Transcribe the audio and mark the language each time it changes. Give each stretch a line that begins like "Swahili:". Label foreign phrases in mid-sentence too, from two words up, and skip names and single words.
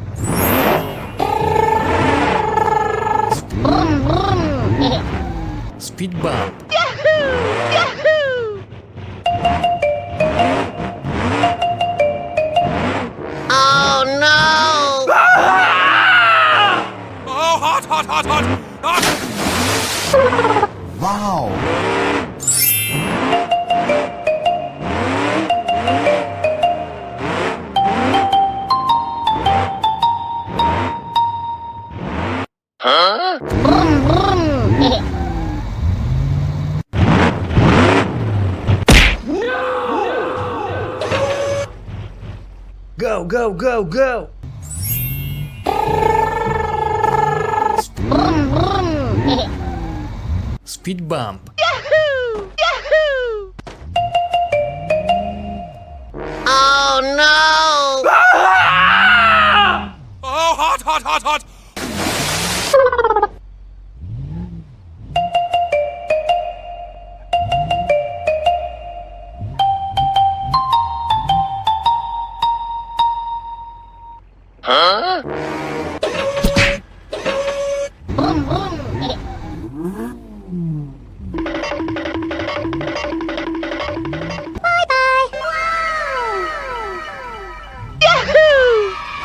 English: Speed bump. Yahoo! Yahoo! Oh no! Oh, hot, hot, hot, hot, hot! Wow! Huh? Go, go, go, go! Speed bump. Yahoo! Yahoo! Oh no! Oh, hot, hot, hot, hot! Huh? Yahoo!